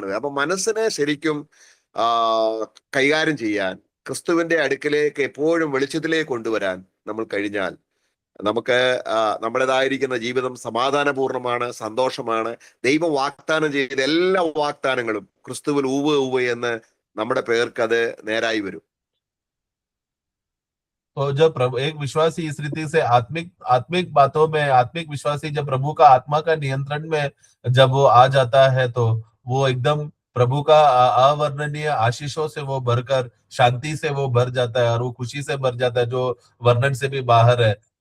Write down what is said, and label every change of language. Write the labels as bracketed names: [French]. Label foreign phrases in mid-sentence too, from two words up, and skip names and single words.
[Malayalam] അപ്പൊ മനസ്സിനെ ശരിക്കും കൈകാര്യം ചെയ്യാൻ, ക്രിസ്തുവിന്റെ അടുക്കലേക്ക് എപ്പോഴും വെളിച്ചത്തിലേക്ക് കൊണ്ടുവരാൻ നമ്മൾ കഴിഞ്ഞാൽ നമുക്ക് നമ്മുടേതായിരിക്കുന്ന ജീവിതം സമാധാനപൂർണമാണ്, സന്തോഷമാണ്. ദൈവം വാഗ്ദാനം ചെയ്ത എല്ലാ വാഗ്ദാനങ്ങളും ക്രിസ്തുവിൽ ഊവ് എന്ന് നമ്മുടെ പേർക്ക് അത് നേരായി വരും. [Hindi] तो जब प्रभु एक विश्वासी इस रीति से आत्मिक बातों में, आत्मिक विश्वासी जब प्रभु का आत्मा का नियंत्रण में जब वो आ जाता है तो वो एकदम प्रभु का अवर्णनीय आशीषों से वो भरकर शांति से वो भर जाता है और वो खुशी से भर जाता है जो वर्णन से भी बाहर है।